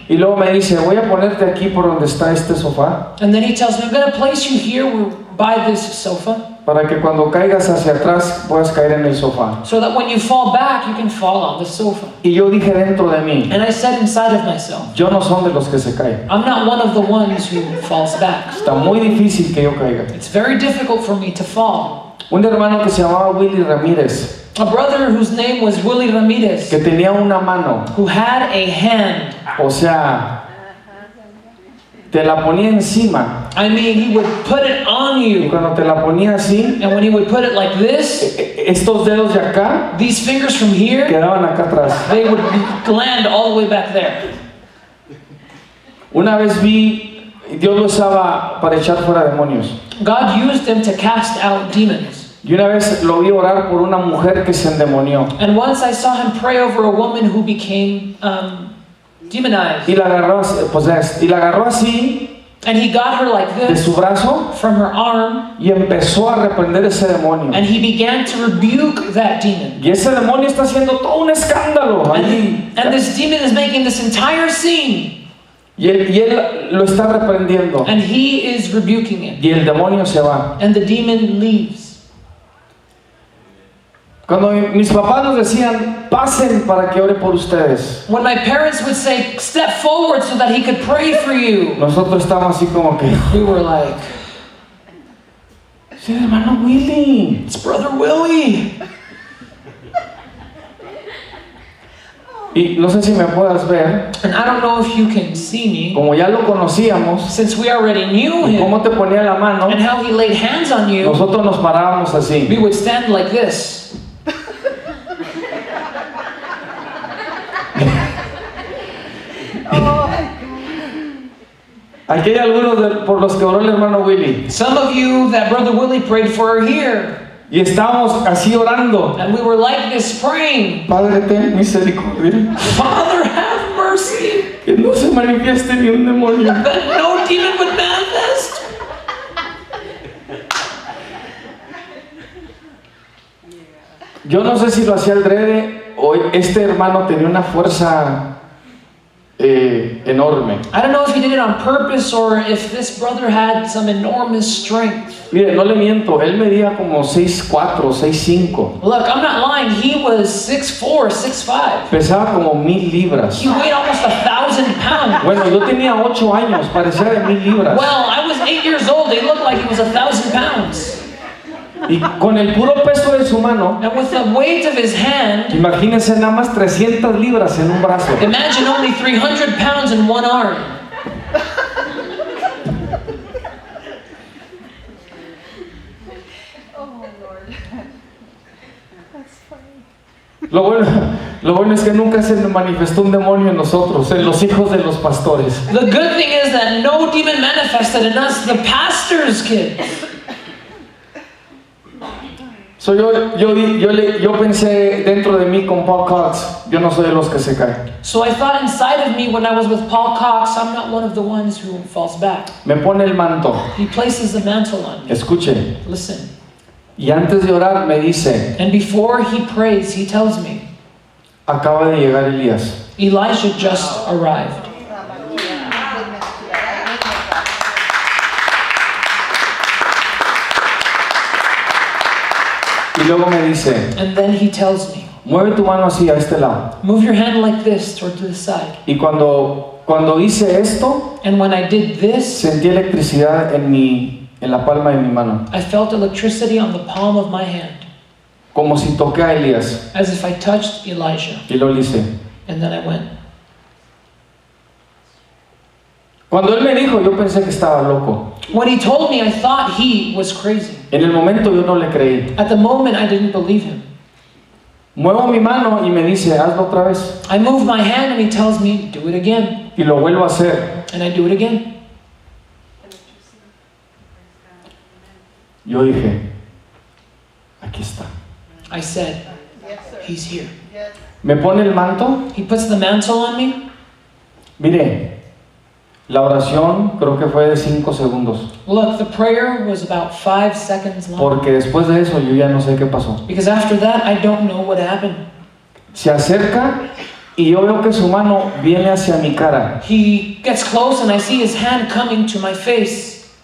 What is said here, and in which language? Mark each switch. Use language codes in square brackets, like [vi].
[es] Y luego me dice, voy a ponerte aquí por donde está este sofá, [en] And then he tells me, I'm going to place you here by this sofa [es] para que cuando caigas hacia atrás puedas caer en el sofá. [en] so that when you fall back, you can fall on the sofa. [es] Y yo dije dentro de mí, [en] And I said inside of myself, [es] yo no son de los que se caen. [en] I'm not one of the ones who falls back. [es] Está muy difícil que yo caiga. [en] It's very difficult for me to fall. [es] Un hermano que se llamaba Willy Ramírez, [en] A brother whose name was Willie Ramirez, [es] que tenía una mano, [en] who had a hand. [es] o sea, te la ponía encima, [en] I mean, he would put it on [es] y [en] you. [es] cuando te la ponía así, [en] And when he would put it like this, [es] estos dedos de acá [en] these fingers from here, [es] quedaban acá atrás. [en] they would land all the way back there. [es] Una vez vi, Dios lo usaba para echar fuera demonios. [en] God used him to cast out demons. [es] Y una vez lo vi orar por una mujer que se endemonió. [en] And once I saw him pray over a woman who became demonized. [es] Y la agarró, y la agarró así [en] And he got her like [es] de [en] this [es] su brazo [en] from her arm, [es] y empezó a reprender ese demonio. [en] and he began to rebuke that demon. [es] Y ese demonio está haciendo todo un escándalo allí. [en] And this demon is making this entire scene, [es] Y él lo está reprendiendo. [en] and he is rebuking it. [es] Y el demonio se va. [en] And the demon leaves. [es] Cuando mis papás nos decían, pasen para que ore por ustedes, [en] When my parents would say, step forward so that he could pray for you, [es] nosotros estábamos así como que, [en] we were like, [es] sí, hermano Willy. [en] it's Brother Willie. [es] Y no sé si me puedas ver, [en] And I don't know if you can see me, [es] como ya lo conocíamos, [en] since we already knew [es] y [en] him [es] cómo te ponía la mano, [en] and how he laid hands on you, [es] nosotros nos parábamos [en] we [es] así. [en] would stand like this. [es] Aquí hay algunos por los que oró el hermano Willy. [en] Some of you that Brother Willie prayed for are here. [es] Y estábamos así orando. [en] And we were like this praying, [es] Padre, ten misericordia. [en] Father, have mercy [es] que no se manifieste ni un demonio. [en] that no demon would manifest. [es] Yo no sé si lo hacía adrede o este hermano tenía una fuerza enorme. [en] I don't know if he did it on purpose or if this brother had some enormous strength. [es] Mire, no le miento, él medía como 6'4", 6'5". [en] Look, I'm not lying. He was 6'4", 6'5". [es] Pesaba como 1000 libras. [en] He weighed almost 1,000 pounds. [es] Bueno, yo tenía 8 años, parecía de 1000 libras. [en] Well, I was 8 years old. He looked like he was 1,000 pounds. [es] Y con el puro peso de su mano, [en] And with the weight of his hand, [es] imagínense nada más 300 libras en un brazo. [en] imagine only 300 pounds in one arm. Oh, Lord. That's funny. [es] Lo bueno es que nunca se manifestó un demonio en nosotros, en los hijos de los pastores. [en] The good thing is that no demon manifested in us, the pastor's kids. [es] So yo pensé dentro de mí con Paul Cox, yo no soy de los que se caen. [en] So I thought inside of me when I was with Paul Cox, I'm not one of the ones who falls back. [es] Me pone el manto, [en] He places the mantle on me. [es] escuche, [en] Listen. [es] y antes de orar me dice, [en] And before he prays, he tells me, [es] acaba de llegar Elías. [en] Elijah just arrived. [es] Y luego me dice, [en] And then he tells me, [es] mueve tu mano así a este lado. [en] move your hand like this toward to the side. [es] Y cuando hice esto, [en] And when I did this, [es] sentí electricidad en la palma de mi mano, [en] I felt electricity on the palm of my hand, [es] como si toqué a Elías. [en] as if I touched Elijah. [es] Y lo hice. [en] And then I went. [es] Cuando él me dijo, yo pensé que estaba loco. [en] When he told me, I thought he was crazy. [es] En el momento yo no le creí. [en] At the moment, I didn't believe him. [es] Muevo mi mano y me dice, hazlo otra vez. [en] I move my hand and he tells me, do it again. [es] Y lo vuelvo a hacer. [en] And I do it again. [es] Yo dije, aquí está. [en] I said, Yes, sir. he's here. Yes. [es] Me pone el manto. [en] He puts the mantle on me. [es] Mire, la oración creo que fue de 5 segundos. [en] Look, the prayer was about 5 seconds long. [es] Porque después de eso yo ya no sé qué pasó. [en] Because after that, I don't know what happened. [es] Se acerca y yo veo que su mano viene hacia mi cara. [en] He gets close and I see his hand coming to my face.